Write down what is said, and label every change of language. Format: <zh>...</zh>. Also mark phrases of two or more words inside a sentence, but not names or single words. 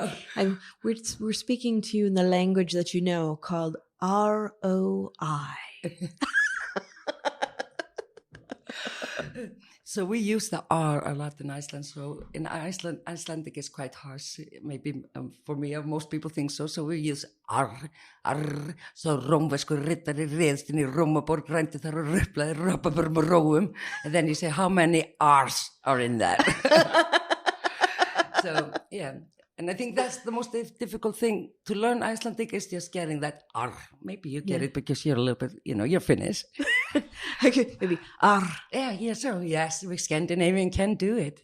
<en>And we're speaking to you in the language that you know called ROI. So we use the R a lot in Iceland. So in Iceland, Icelandic is quite harsh. Maybe for me, most people think so. So we use R.</en> <is>So rómverskur riddari réðst inn í Rómaborg, rændi þar og ruplaði rabarbur með róum.</is> <en>And then you say, how many R's are in that? So, yeah. And I think that's the most difficult thing to learn Icelandic is just getting that R. Maybe you get it because you're a little bit, you're Finnish. Okay, maybe R. Yeah, so yes, we Scandinavian can do it.</en>